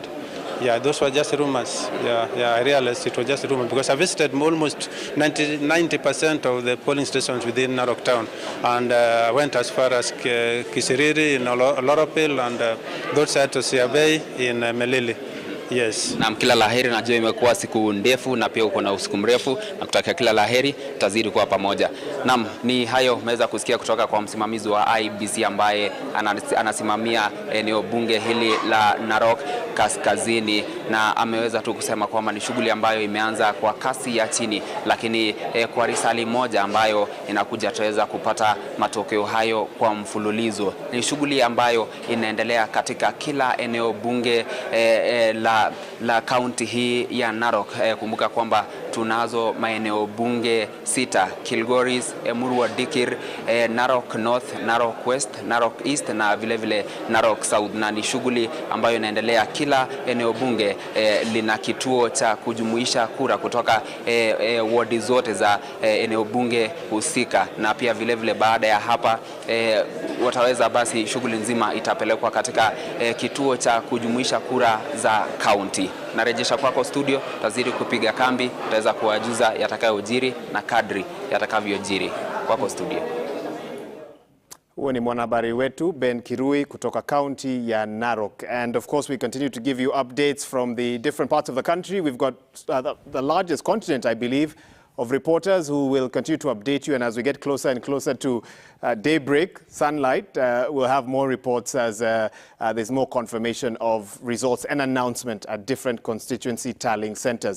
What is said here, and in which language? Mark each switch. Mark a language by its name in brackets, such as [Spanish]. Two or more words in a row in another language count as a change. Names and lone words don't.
[English] Yeah, those were just rumors. Yeah, I realized it was just a rumor because I visited almost 90% of the polling stations within Narok Town, and I went as far as Kisiriri in Electoral and those sides of Siabei in Melili. Yes. [Swahili] Na kila laheri, najua imekuwa siku ndefu na pia uko na usiku mrefu, na kutakia kila laheri, tazidi kuwa pamoja. Naam, ni hayo umeweza kusikia kutoka kwa msimamizi wa IEBC ambaye anasimamia eneo bunge hili la Narok Kaskazini, na ameweza tu kusema kwamba ni shughuli ambayo imeanza kwa kasi ya chini, lakini kwa risali moja ambayo inakuja tutaweza kupata matokeo hayo kwa mfululizo. Ni shughuli ambayo inaendelea katika kila eneo bunge la kaunti hii ya Narok. Kumbuka kwamba tunazo maeneo bunge 6: Kilgoris, Emurua Dikir, Narok North, Narok West, Narok East na vile Narok South, na ni shughuli ambayo inaendelea. Kila eneo bunge lina kituo cha kujumuisha kura kutoka wadi zote za eneo bunge husika, na pia vile baada ya hapa wataweza basi, shughuli nzima itapelekwa katika kituo cha kujumuisha kura za kaunti. Narejesha kwako studio, tazidi kupiga kambi, tutaweza kuwajuza yatakayojiri na kadri yatakavyojiri. Kwako studio. Huo ni mwanahabari wetu Ben Kirui kutoka kaunti ya Narok. [English] And of course, we continue to give you updates from the different parts of the country. We've got the largest contingent, I believe, of reporters who will continue to update you. And as we get closer and closer to daybreak, sunlight, we'll have more reports as there's more confirmation of results and announcement at different constituency tallying centers.